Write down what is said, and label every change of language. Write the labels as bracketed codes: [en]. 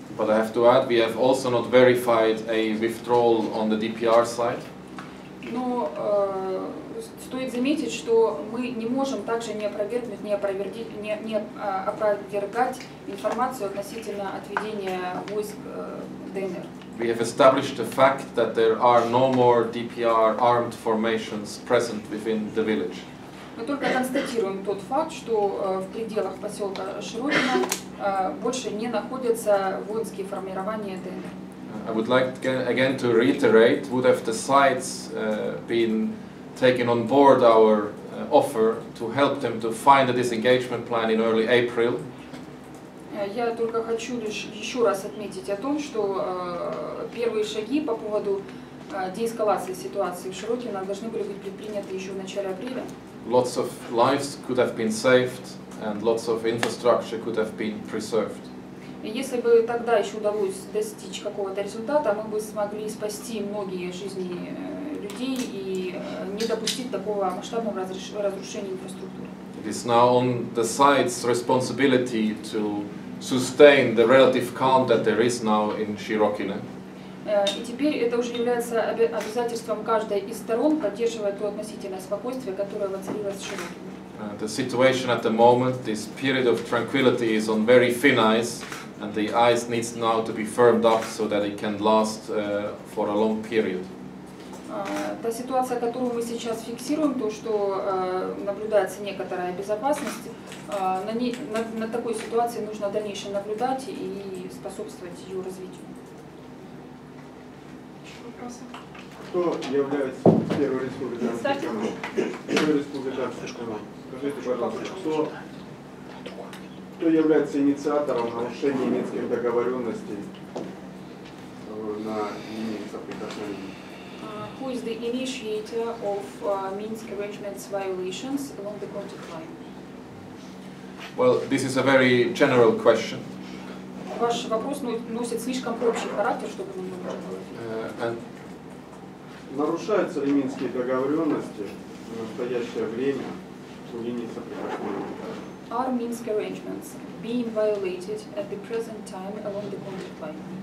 [en] But I have to add, we have also not verified a withdrawal on the DPR side. [ru] Но стоит заметить, что мы не можем также не опровергнуть, не опровергать информацию относительно отведения войск ДНР. [en] We have established the fact that there are no more DPR armed formations present within the village. [ru] Мы только констатируем тот факт, что в пределах поселка Широкино больше не находятся воинские формирования ДНР. [en] I would like again to reiterate, would have the sides been taken on board our offer to help them to find a disengagement plan in early April? [ru] Я только хочу лишь еще раз отметить о том, что первые шаги по поводу деэскалации ситуации в Широкино должны были быть предприняты еще в начале апреля. [en] Lots of lives could have been saved and lots of infrastructure could have been preserved. [ru] И если бы тогда еще удалось достичь какого-то результата, мы бы смогли спасти многие жизни людей и не допустить такого масштабного разрушения инфраструктуры. [en] It is now on the side's responsibility to sustain the relative calm that there is now in Shirokine. [ru] И теперь это уже является обязательством каждой из сторон поддерживать то относительное спокойствие, которое воцарилось в Широкине. [en] The situation at the moment, this period of tranquility, is on very thin ice, and the ice needs now to be firmed up so that it can last for a long period. [ru] Та ситуация, которую мы сейчас фиксируем, то, что наблюдается некоторая безопасность, на такой ситуации нужно в дальнейшем наблюдать и способствовать ее развитию. Кто является первой республиканской командой? Скажите, пожалуйста, кто является инициатором нарушения минских договоренностей на линии соприкосновения? [en] Who is the initiator of Minsk arrangements violations along the contact line? Well, this is a very general question. [ru] Ваш вопрос носит слишком общий характер, чтобы мы можем говорить. Нарушаются ли минские договоренности в настоящее время у линии соприкосновения? [en] Are Minsk arrangements being violated at the present time along the contact line?